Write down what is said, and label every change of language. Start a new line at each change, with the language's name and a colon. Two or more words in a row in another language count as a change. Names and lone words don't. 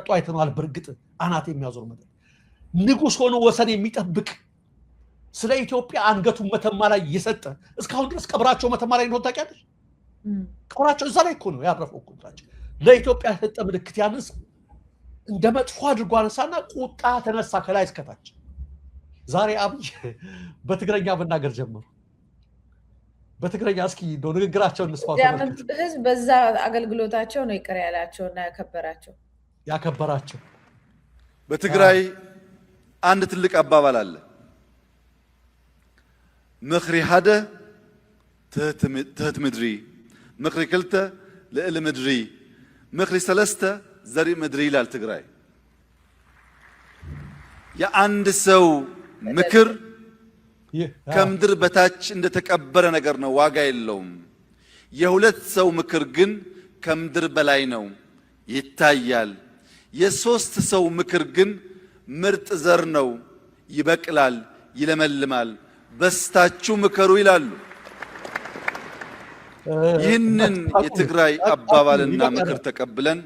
Amharic: አይተናል በርግጥ አናት የሚያዞር መጠጥ ንጉስ ሆኖ ወሰን የሚጠብቅ ስለ ኢትዮጵያ አንገቱ መተማ ላይ የሰጠ እስካሁን ድረስ ቀብራቸው መተማ ላይ ነው ታውቂያለሽ ቀብራቸው እዛ ላይ እኮ ነው ያረፈው እኮ ለኢትዮጵያ የሰጠ ምልክት ያንስ እንደመጥፎ አድርጎ አነሳና ቁጣ ተነሳ ከላይ እስከታች ዛሬ አብይ በትግረኛ መናገር ጀመሩ በትግረኛ እስኪ ነው ንግግራቸውን እንስፋው ህዝብ በዛ አገልግሎታቸው ነው ይቀር ያላቸውና ያከበራቸው በትግራይ አንድ ትልቅ አባባል አለ
Tigrinya: ምኽሪ ሓደ ትህት ምድሪ ምኽሪ ክልተ ልዕሊ ምድሪ ምኽሪ ሰለስተ ዘርኢ ምድሪ
Amharic: ይላል ትግራይ የአንድ ሰው ምክር ከምድር በታች እንደተቀበረ ነገር ነው፣ ዋጋ የለውም። የሁለት ሰው ምክር ግን ከምድር በላይ ነው፣ ይታያል። የሶስት ሰው ምክር ግን ምርጥ ዘር ነው፣ ይበቅላል፣ ይለመልማል። በስታችሁ ምከሩ ይላሉ። ይህንን የትግራይ አባባልና ምክር ተቀብለን